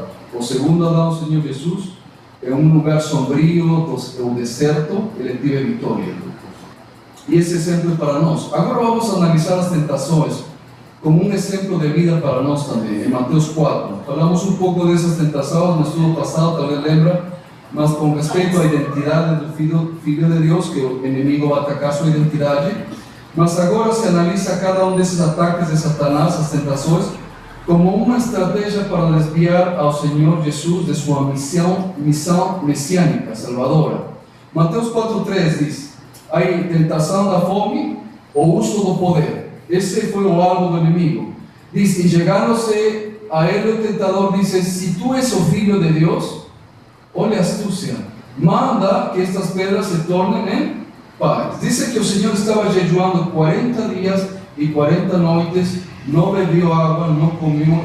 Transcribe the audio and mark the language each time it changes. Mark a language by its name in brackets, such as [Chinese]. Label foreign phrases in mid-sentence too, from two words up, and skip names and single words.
[Spanish] El segundo Adán, el Señor Jesús, en un lugar sombrío, un desierto, Él tiene victoria. Y ese ejemplo es para nosotros. Ahora vamos a analizar las tentaciones como un ejemplo de vida para nosotros también, en Mateos 4. Hablamos un poco de esas tentaciones en el estudio pasado, tal vez lembra, mas con respecto a la identidad del Filho de Dios, que el enemigo va a atacar su identidad. Mas agora se analiza cada uno de esos ataques de Satanás, las tentaciones, como una estrategia para desviar al Señor Jesús de su misión mesiánica, salvadora. [Portuguese] Mateos 4:3 [Spanish] dice: hay tentación [Portuguese] da fome o uso do poder. Ese fue el algo del enemigo. Dice, y llegándose a él el tentador, dice: si tú eres el Filho de Dios, olha astucia, manda que estas piedras se tornen en panes. Dice que el Señor estaba jejuando 40 días y 40 noches, no bebió agua, no comió.